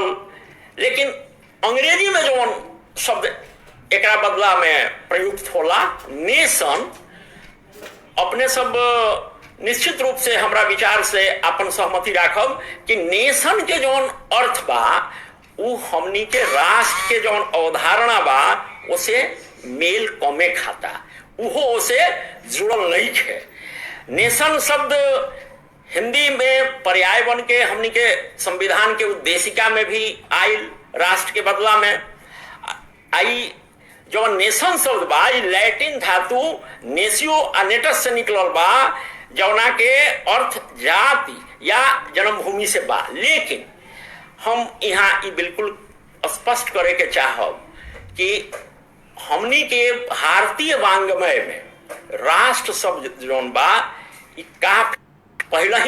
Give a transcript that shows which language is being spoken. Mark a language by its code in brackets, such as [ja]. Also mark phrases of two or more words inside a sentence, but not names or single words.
[bho] लेकिन अंग्रेजी में जो शब्द एक बदला में प्रयुक्त होला नेशन, अपने सब निश्चित रूप से हमरा विचार से अपन सहमति राखब कि नेशन के जो अर्थ बा वो हमनी के राष्ट्र के जो अवधारणा बा उसे मेल कमे खाता, उहो उसे जुड़ल नहीं है। नेशन शब्द हिंदी में पर्याय बन के हमनी के संविधान के उद्देशिका में भी आयल, राष्ट्र के बदला में आई। जो नेशन शब्द बा लैटिन धातु नेसियो अनेटस से निकलल बा, जौना के अर्थ जाति या जन्मभूमि से बा। लेकिन हम यहाँ ये बिल्कुल स्पष्ट करे के चाहब कि हमनी के भारतीय वांग्मय में राष्ट्र शब्द जौन बा काफी पहले ही।